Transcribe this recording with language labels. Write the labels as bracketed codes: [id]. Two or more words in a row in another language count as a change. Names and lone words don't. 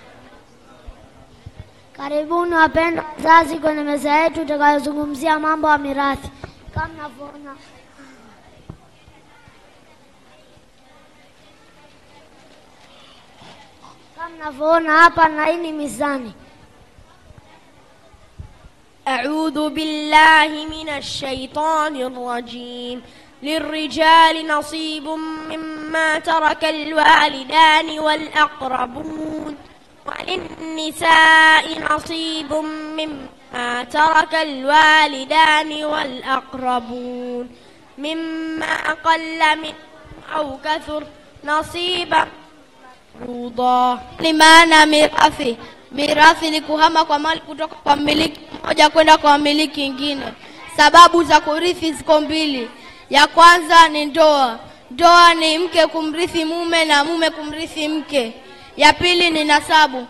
[sw] Karibuni wapendwa wazazi kwenye meza yetu itakayozungumzia mambo ya mirathi. Kama mnavyoona hapa, na hii ni mizani. [ar] أعوذ بالله من الشيطان الرجيم. للرجال نصيب مما ترك الوالدان والأقربون وللنساء نصيب مما ترك الوالدان والأقربون مما قل منه أو كثر نصيبا مفروضا. [sw] Limaana mirathi. Mirathi ni kuhama kwa mali kutoka kwa mmiliki mmoja kwenda kwa mmiliki mwingine. Sababu za kurithi ziko mbili. Ya kwanza ni ndoa. Ndoa ni mke kumrithi mume na mume kumrithi mke. Ya pili ni nasabu.